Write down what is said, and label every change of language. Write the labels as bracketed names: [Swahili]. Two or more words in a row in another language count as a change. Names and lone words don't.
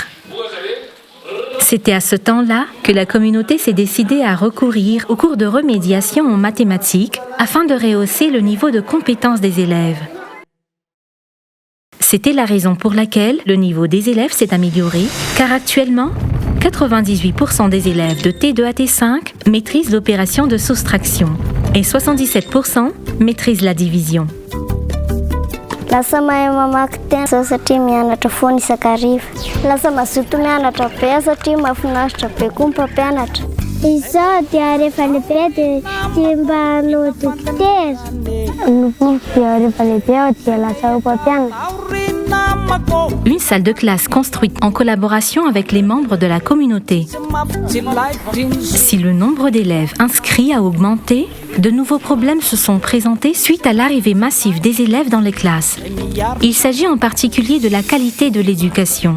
[French] C'était à ce temps-là que la communauté s'est décidée à recourir aux cours de remédiation en mathématiques afin de rehausser le niveau de compétence des élèves. C'était la raison pour laquelle le niveau des élèves s'est amélioré, car actuellement, 98% des élèves de T2 à T5 maîtrisent l'opération de soustraction et 77% maîtrisent la division. [Malagasy] Lasa mahay mamaky tena satria mianatra foana isakariva. Lasa mazoto mianatra be satria mahafinaritra be koa ny mpampianatra. Izao dia rehefa lehibe dia mba hanao dokotera. Dia rehefa lehibe aho dia lasa ho mpampianatra. [French] Une salle de classe construite en collaboration avec les membres de la communauté. Si le nombre d'élèves inscrits a augmenté, de nouveaux problèmes se sont présentés suite à l'arrivée massive des élèves dans les classes. Il s'agit en particulier de la qualité de l'éducation.